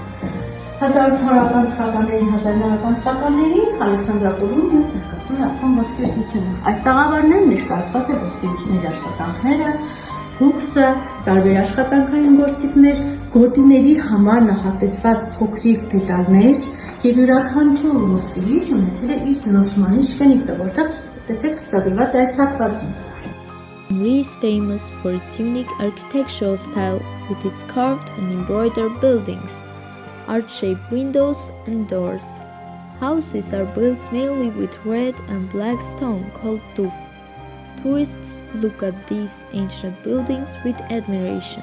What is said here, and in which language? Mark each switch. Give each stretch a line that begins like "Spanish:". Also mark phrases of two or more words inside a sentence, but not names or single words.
Armenian: ոսկերչությունը։ 1800-ական թվականներին, 1900-ական թվականներին Ալեքսանդրապոլում մեծ զարգացում է ատոմ ոսկերչությունը։ Այս տաղավարներում ներկայացված է ոսկերիչների աշխատանքները, հուքսը, տարբեր աշխատանքային գործիքներ, գոտիների համար նախատեսված փոքրիկ դետալներ եւ յուրաքանչյուր ոսկերիչ ունեցել է իր դրոշմանի շքենիկը, որտեղ տեսեք ցուցադրված է այս հատվածում։
English: Gyumri is famous for its unique architectural style with its carved and embroidered buildings, arch-shaped windows and doors. Houses are built mainly with red and black stone called tuf. Tourists look at these ancient buildings with admiration.